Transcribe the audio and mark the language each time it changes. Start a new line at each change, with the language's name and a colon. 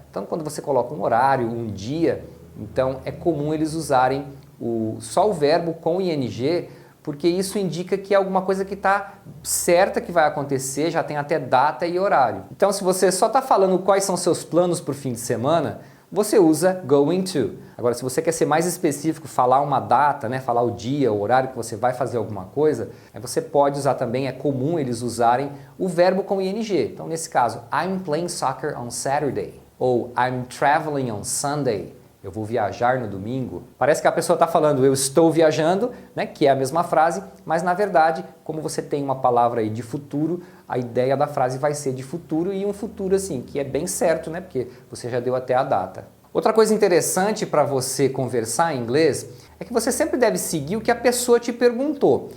Portuguese: Então, quando você coloca um horário, um dia, então é comum eles usarem só o verbo com ing, porque isso indica que é alguma coisa que está certa que vai acontecer, já tem até data e horário. Então, se você só está falando quais são seus planos para o fim de semana, você usa going to. Agora, se você quer ser mais específico, falar uma data, né, falar o dia, o horário que você vai fazer alguma coisa, aí você pode usar também, é comum eles usarem o verbo com ing. Então, nesse caso,
English: I'm playing soccer on Saturday. Ou I'm traveling on Sunday.
Portuguese: Eu vou viajar no domingo. Parece que a pessoa está falando eu estou viajando, né, que é a mesma frase, mas na verdade, como você tem uma palavra aí de futuro, a ideia da frase vai ser de futuro e um futuro assim, que é bem certo, né, porque você já deu até a data. Outra coisa interessante para você conversar em inglês é que você sempre deve seguir o que a pessoa te perguntou.